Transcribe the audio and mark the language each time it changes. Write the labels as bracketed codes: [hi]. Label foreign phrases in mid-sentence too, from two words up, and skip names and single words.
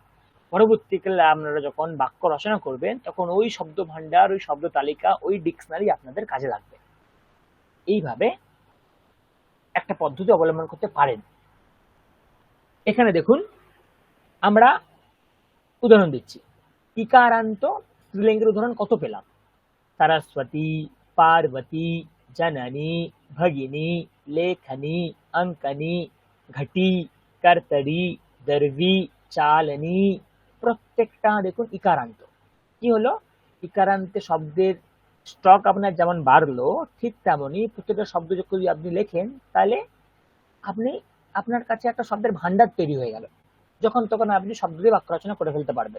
[bn] পরবর্তীকালে আপনারা যখন বাক্য রচনা করবেন তখন ওই শব্দ ভান্ডার, ওই শব্দ তালিকা, ওই ডিকশনারি আপনাদের কাজে লাগবে। এইভাবে একটা পদ্ধতি অবলম্বন করতে পারেন। এখানে দেখুন আমরা উদাহরণ দিচ্ছি, ইকারান্ত স্ত্রীলিঙ্গের উদাহরণ কত পেলাম? [sa] सरस्वती, पार्वती, जननी, भगिनी, लेखनी, अंकनी, घटी, कर्तरी, दरवी, चालनी। [bn] প্রত্যেকটা দেখুন ইকারান্ত। কি হলো? ইকারান্তে শব্দের স্টক আপনার যেমন বাড়লো, ঠিক তেমনি প্রত্যেকটা শব্দ যদি আপনি লেখেন তাহলে আপনি আপনার কাছে একটা শব্দের ভান্ডার তৈরি হয়ে গেল, যখন তখন আপনি শব্দ দিয়ে বাক্য রচনা করে ফেলতে পারবেন।